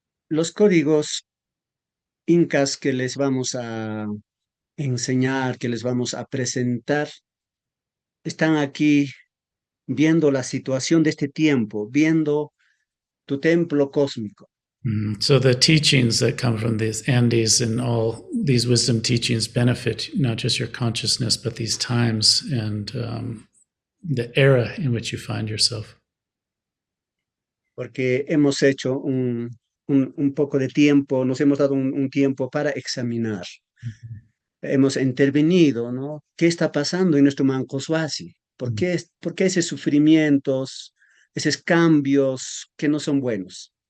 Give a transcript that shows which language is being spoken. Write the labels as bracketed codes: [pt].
[es] Los códigos incas que les vamos a enseñar, que les vamos a presentar, están aquí viendo la situación de este tiempo, viendo tu templo cósmico. [en] So the teachings that come from these Andes and all these wisdom teachings benefit not just your consciousness, but these times and the era in which you find yourself. [es] Porque hemos hecho un poco de tiempo, nos hemos dado un tiempo para examinar. Hemos intervenido, ¿no? ¿Qué está pasando en nuestro Mancoswasi? Por qué esos sufrimientos, esos cambios que no son buenos?